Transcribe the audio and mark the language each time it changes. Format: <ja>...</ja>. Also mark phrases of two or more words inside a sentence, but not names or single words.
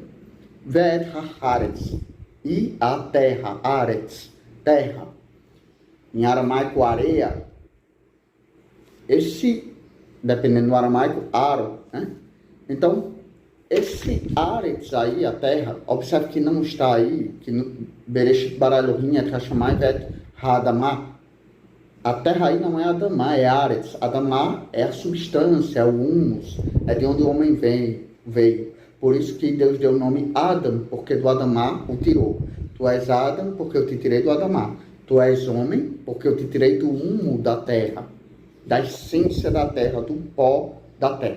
<he>ואת הארץ,</he> <pt>e a terra, aretz, terra. Em aramaico, areia. Esse, dependendo do aramaico, aro, né? Então, esse aretz aí, a terra, observe que não está aí, que no</pt> <he>בראשית ברא אלהים את השמים ואת האדמה.</he> <pt>A terra aí não é Adamá, é Aretz. Adamá é a substância, é o humus, é de onde o homem veio. Por isso que Deus deu o nome Adam, porque do Adamá o tirou. Tu és Adam, porque eu te tirei do Adamá. Tu és homem, porque eu te tirei do humo da terra, da essência da terra, do pó da terra.</pt>